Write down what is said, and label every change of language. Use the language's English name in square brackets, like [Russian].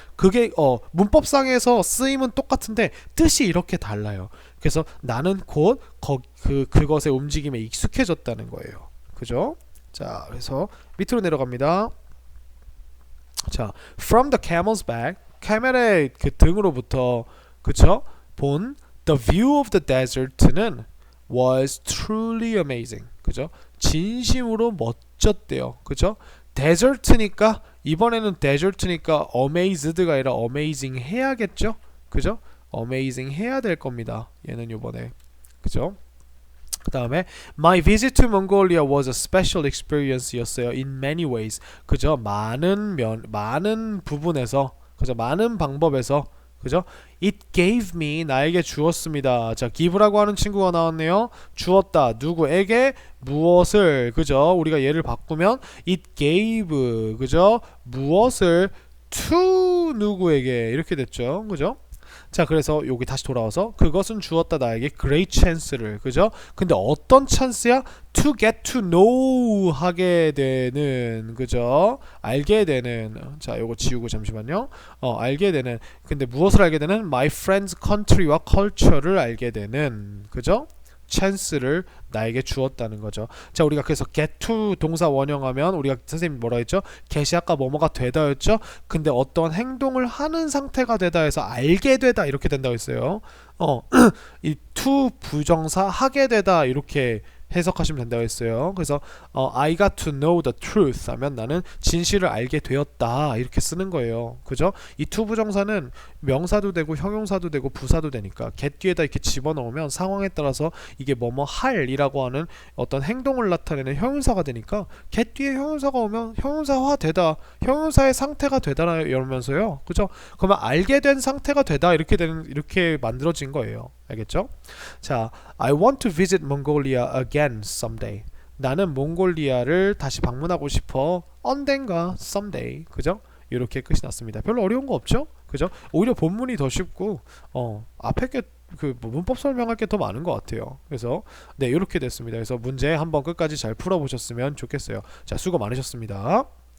[Korean] 그게 문법상에서 쓰임은 똑같은데 뜻이 이렇게 달라요. 그래서 나는 곧 그것의 움직임에 익숙해졌다는 거예요. 그죠? 자, 그래서 밑으로 내려갑니다. 자, [English] from the camel's back, [Korean] 캐멜의 그 등으로부터, 그쵸? [English] 본 the view of the desert는 was truly amazing, [Korean] 그죠? 진심으로 멋졌대요, 그죠? desert니까 이번에는 desert니까 amazed가 아니라 amazing 해야겠죠, 그죠? amazing 해야 될 겁니다. 얘는 요번에, 그죠? 그 다음에 [English] My visit to Mongolia was a special experience였어요. In many ways. [Korean] 그죠? 많은 부분에서, 그죠? 많은 방법에서, 그죠? [English] It gave me [Korean] 나에게 주었습니다. 자, give라고 하는 친구가 나왔네요. 주었다. 누구에게 무엇을, 그죠? 우리가 얘를 바꾸면 it gave, 그죠? 무엇을 to 누구에게 이렇게 됐죠. 그죠? 자, 그래서 여기 다시 돌아와서 그것은 주었다 나에게 great chance를, 그죠? 근데 어떤 찬스야? to get to know 하게 되는, 그죠? 알게 되는. 자, 요거 지우고 잠시만요. 알게 되는. 근데 무엇을 알게 되는? my friend's country와 culture를 알게 되는, 그죠? 찬스를 나에게 주었다는 거죠. 자, 우리가 그래서 get to 동사 원형하면 우리가 선생님 뭐라 했죠? get이 아까 뭐뭐가 되다였죠? 근데 어떤 행동을 하는 상태가 되다 해서 알게 되다 이렇게 된다고 했어요. 이 to 부정사 하게 되다 이렇게 해석하시면 된다고 했어요. 그래서 [English] I got to know the truth [Korean] 하면 나는 진실을 알게 되었다 이렇게 쓰는 거예요. 그죠? 이 to 부정사는 명사도 되고 형용사도 되고 부사도 되니까 get 뒤에다 이렇게 집어넣으면 상황에 따라서 이게 뭐뭐 할이라고 하는 어떤 행동을 나타내는 형용사가 되니까 get 뒤에 형용사가 오면 형용사화 되다, 형용사의 상태가 되다 이러면서요. 그죠? 그러면 알게 된 상태가 되다 이렇게 만들어진 거예요. 알겠죠? [English] 자, I want to visit Mongolia again someday. [Korean] 나는 몽골리아를 다시 방문하고 싶어. 언젠가 someday. 그죠? 이렇게 끝이 났습니다. 별로 어려운 거 없죠? 그죠? 오히려 본문이 더 쉽고 앞에 게 문법 설명할 게 더 많은 것 같아요. 그래서 네, 이렇게 됐습니다. 그래서 문제 한번 끝까지 잘 풀어보셨으면 좋겠어요. 자, 수고 많으셨습니다.